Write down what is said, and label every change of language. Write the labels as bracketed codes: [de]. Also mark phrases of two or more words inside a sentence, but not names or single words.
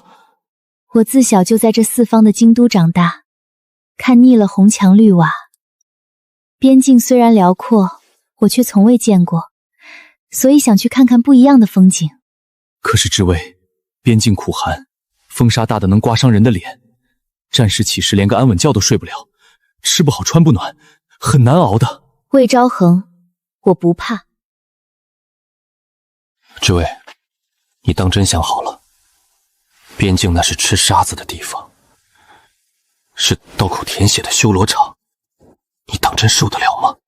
[zh] 我自小就在這四方的京都長大，看膩了紅牆綠瓦。邊境雖然遼闊，我卻從未見過，所以想去看看不一樣的風景。可是之薇，邊境苦寒，風沙大的能刮傷人的臉，戰事起時連個安穩覺都睡不了，吃不好穿不暖，很難熬的。魏昭衡，我不怕。之薇，你當真想好了？邊境那是吃沙子的地方，是刀口舔血的修羅場，你當真受得了嗎？